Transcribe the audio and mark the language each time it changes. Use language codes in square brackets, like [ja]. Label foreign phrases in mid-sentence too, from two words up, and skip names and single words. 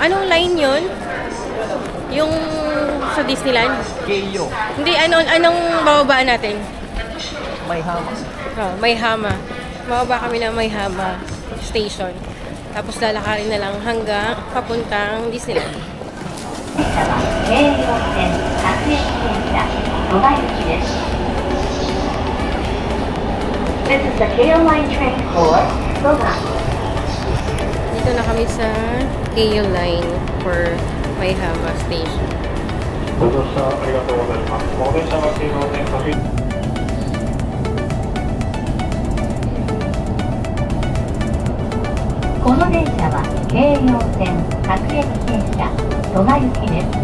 [tl] Anong line yun? Yung sa Disneyland? Keio. Hindi, anong bababaan natin? May hama. Maihama. Mababa kami ng Maihama Station. Tapos lalakarin na lang hanggang papuntang Disneyland. [en] This is the KO Line train for Soga. [tl] Dito na kami sa KO Line [en] for Maihama Station. [ja] ご乗車ありがとうございます。お電車は京王線各駅。この電車は京葉線各駅停車戸田行きです。